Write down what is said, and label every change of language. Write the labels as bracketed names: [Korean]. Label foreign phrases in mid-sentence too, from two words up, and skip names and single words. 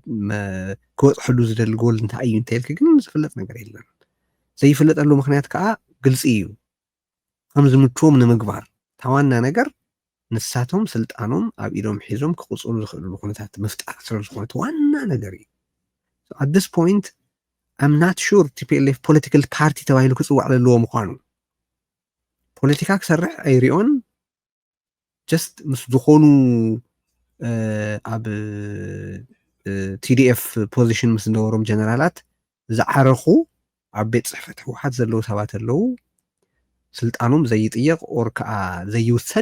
[Tigrinya] ክበፅሐሉ ዝደሊ ጎል እንታይ እዩ እንተይልክ ግን ዝፍለጥ ነገር የለን ዘይፍለጠሉ ምክንያት ከዓ ግልጽ እዩ ከም ዝምችዎም ንምግባር ታዋና ነገር ንሳቶም ስልጣኖም ኣብ ኢዶም ሒዞም ክቁፅሉ ዝኽእሉ ኩነታት ምፍጣር ስለ ዝኾነ ዋና ነገር እዩ [English] at this point I'm not sure TPLF political party [Tigrinya] ተባሂሉ ክፅዋዕ ዘለዎ ምዃኑ ፖለቲካ ክሰርሕ ኣይሪኦን just ምስ ዝኾኑ ኣብ TDF ፖዚሽን ምስ ዝነበሮም ጀነራላት ዝዓረኹ ኣብ ቤት ፅሕፈት ህወሓት ዘለዉ ሰባት ኣለዉ ስልጣኖም ዘይጥየቕ ኦር ከዓ ዘይውሰድ